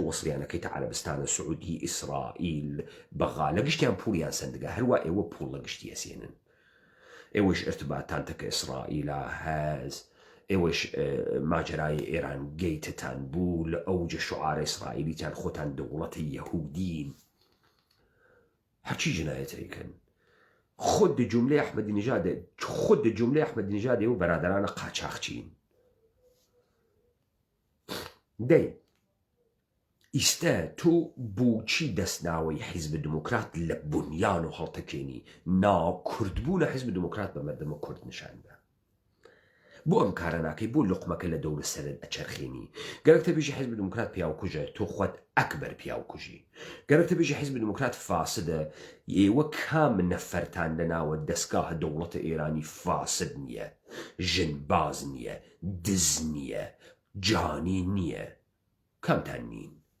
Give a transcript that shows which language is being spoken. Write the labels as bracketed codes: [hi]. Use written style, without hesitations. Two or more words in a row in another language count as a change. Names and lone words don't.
[ckb] وەسڵیانەکەیتە عەرەبستانە سعودی ئیسرائیل بەغا لە گشتیان پوڵیان سندگە هەروە ئێوە پوڵ لە گشتی ئەسێنن ئێوەش ارتباطتان تەکە ئیسرائیلا هەز ئێوەش ماجرای ئێران گەیتتان بوو لە ئەوجە شعارە ئیسرائیلیتان خۆتان دەوڵەتی یەهودین هەرچی جنایەتەکەن [fa] خود جمله احمدی نژاد خود جمله احمدی نژاد و برادران قاچاقچین [ckb] دەی ئیستە تۆ بۆچی دەستناوەی حیزب دموکرات لە بنیان و هەڵتەکێنی ناکوردبوونە حیزب دموکرات بە مەردەمە کورد نیشاندا بۆ ئەم کارە ناکەی بۆ لقمەکە لە دەورە سەرت ئەچەرخێنی گەرەکتە بێژی حیزب دموکرات پیاوکوژە تۆ خۆت ئەکبەر پیاوکوژی گەرەکتە بێژی حیزب دموکرات فاسدە ئێوە کام نەفەرتان لەناوە دەستگاهە دەوڵەتە ئێرانی فاسد نییە ژنباز نییە دز نییە جانی نییە کامتان نین